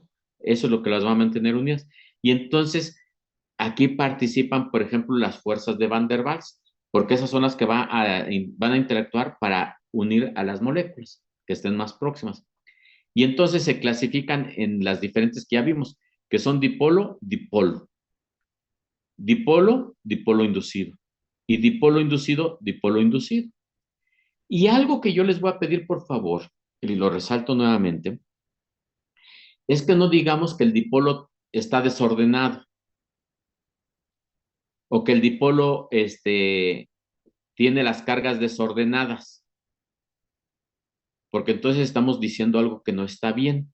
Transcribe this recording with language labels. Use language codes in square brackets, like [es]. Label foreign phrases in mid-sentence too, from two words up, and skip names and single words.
[es] Eso es lo que las va a mantener unidas. Y entonces, aquí participan, por ejemplo, las fuerzas de Van der Waals, porque esas son las que van a interactuar para unir a las moléculas que estén más próximas. Y entonces se clasifican en las diferentes que ya vimos, que son dipolo, dipolo. Dipolo, dipolo inducido. Y dipolo inducido, dipolo inducido. Y algo que yo les voy a pedir, por favor, y lo resalto nuevamente, es que no digamos que el dipolo está desordenado o que el dipolo tiene las cargas desordenadas, porque entonces estamos diciendo algo que no está bien.